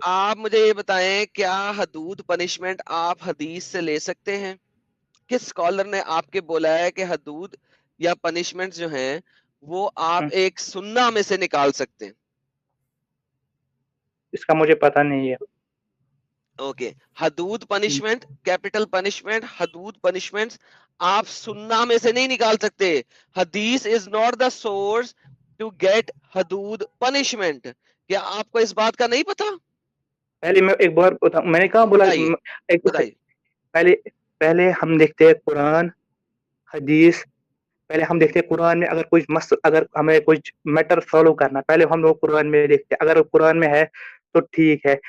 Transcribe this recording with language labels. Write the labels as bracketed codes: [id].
[ur] آپ مجھے یہ بتائیں کیا حدود پنشمنٹ آپ حدیث سے لے سکتے ہیں؟ کس اسکالر نے آپ کے بولا ہے کہ حدود یا پنشمنٹ جو ہیں وہ آپ ایک سنہ میں سے نکال سکتے ہیں؟ اس کا مجھے پتا نہیں ہے. اوکے, حدود پنشمنٹ, کیپٹل پنشمنٹ, حدود پنشمنٹ آپ سننا میں سے نہیں نکال سکتے. [en] حدیث is not the source to get حدود punishment. [ur] کیا آپ کو اس بات کا نہیں پتا؟ پہلے میں ایک بار میں نے کہاں بولا بتائیے بتائیے. پہلے ہم دیکھتے ہیں قرآن حدیث. پہلے ہم دیکھتے ہیں قرآن میں اگر ہمیں کچھ میٹر فالو کرنا پہلے ہم لوگ قرآن میں دیکھتے ہیں, اگر قرآن میں ہے تو ٹھیک ہے.